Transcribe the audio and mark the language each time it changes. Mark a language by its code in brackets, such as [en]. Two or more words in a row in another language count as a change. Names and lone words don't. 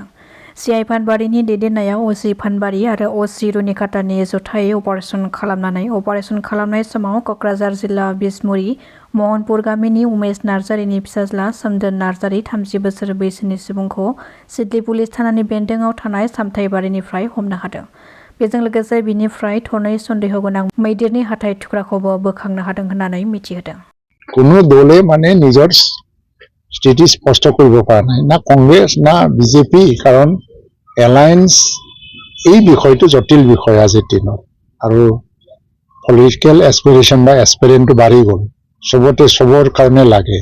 [brx] सिआइ फानबारिनि दैदेननायाव असि फानबारि आरो असि रुनिकाटानि जथायै अपारेसन खालामनाय समाव क'क्राझार जिल्ला बिसमुरि महनपुर गामिनि उमेश नार्जारिनि फिसाज्ला सोमदोन नार्जारि 30 बोसोर बैसोनि सुबुंखौ सिदलि पुलिस थानानि बेन्दोंआव थानाय सामथाइबारिनिफ्राय हमनो हादों। बेजों लोगोसे बिनिफ्राय थनै सन्देह गोनां मैदेरनि हाथाइ थुख्राखौबो बोखांनो हादों होननानै मिथिहोदों। [as] কোনো দলে মানে নিজৰ স্থিতি স্পষ্ট কৰিব পৰা নাই, না কংগ্ৰেছ না বিজেপি, কাৰণ এলায়েন্স এই বিষয়টো জটিল বিষয় আজিৰ দিনত আৰু [en] political aspiration [as] বা এছপিৰেণ্টটো বাঢ়ি গ'ল, চবতে চবৰ কাৰণে লাগে।